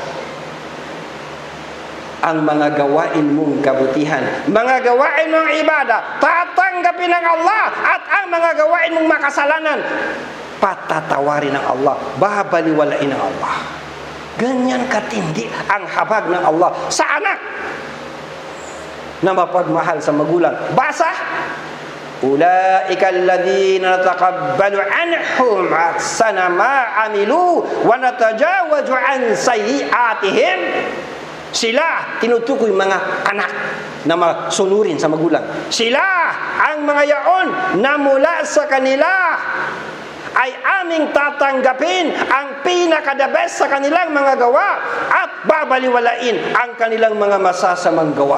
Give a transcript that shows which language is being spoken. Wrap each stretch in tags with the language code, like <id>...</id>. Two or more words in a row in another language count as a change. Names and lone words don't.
<tl>ang mga gawain mong kabutihan, mga gawain mong ibada, tatanggapin ng Allah, at ang mga gawain mong makasalanan, patatawarin ng Allah, babaliwalain ng Allah. Ganyan katindi ang habag ng Allah sa anak na mapagmahal sa magulang. Basa,</tl> <ar>"أولئك الذين نتقبل عنهم أحسن ما عملوا ونتجاوز عن سيئاتهم."</ar> <tl>Sila, tinutukoy mga anak na masunurin sa magulang. Sila ang mga yaon na mula sa kanila ay aming tatanggapin ang pinaka-</tl> <en>the best</en> <tl>sa kanilang mga gawa at babaliwalain ang kanilang mga masasamang gawa.</tl>